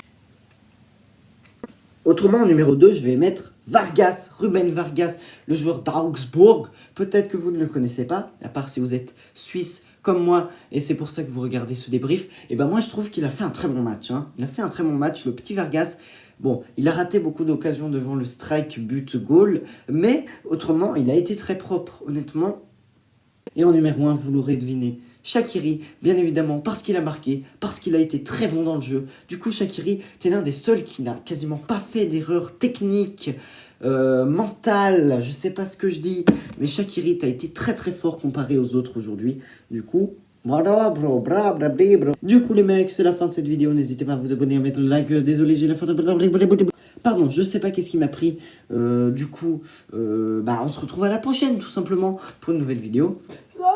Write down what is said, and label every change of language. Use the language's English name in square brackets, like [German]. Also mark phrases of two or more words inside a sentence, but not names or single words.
[French] Autrement, en numéro 2, je vais mettre Vargas, Ruben Vargas, le joueur d'Augsbourg. Peut-être que vous ne le connaissez pas, à part si vous êtes suisse comme moi, et c'est pour ça que vous regardez ce débrief. Et ben moi, je trouve qu'il a fait un très bon match. Hein. Il a fait un très bon match, le petit Vargas. Bon, il a raté beaucoup d'occasions devant le strike, but, goal, mais autrement, il a été très propre, honnêtement. Et en numéro 1, vous l'aurez deviné, Shaqiri, bien évidemment, parce qu'il a marqué, parce qu'il a été très bon dans le jeu. Du coup, Shaqiri, t'es l'un des seuls qui n'a quasiment pas fait d'erreur technique, mentale, je sais pas ce que je dis, mais Shaqiri, t'as été très très fort comparé aux autres aujourd'hui. Du coup, voilà, bro, bra, bra, bra, bra. Du coup, les mecs, c'est la fin de cette vidéo. N'hésitez pas à vous abonner, à mettre le like. Désolé, j'ai la fin de... Pardon, je sais pas qu'est-ce qui m'a pris. Du coup, on se retrouve à la prochaine, tout simplement, pour une nouvelle vidéo.